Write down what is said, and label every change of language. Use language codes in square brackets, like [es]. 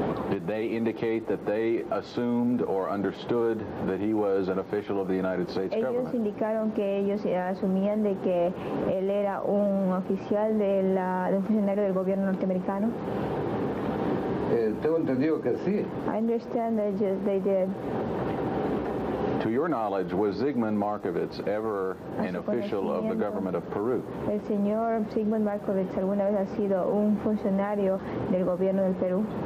[en] Did they indicate that they assumed or understood that he was an official of the United States government? [es] Ellos indicaron que ellos asumían de que él era un oficial de un funcionario del gobierno norteamericano. Tengo entendido que sí. [en] I understand that they did. To your knowledge, was Zygmunt Markovits ever an official of the government of Peru? [es] ¿El señor Zygmunt Markovits alguna vez ha sido un funcionario del gobierno del Perú?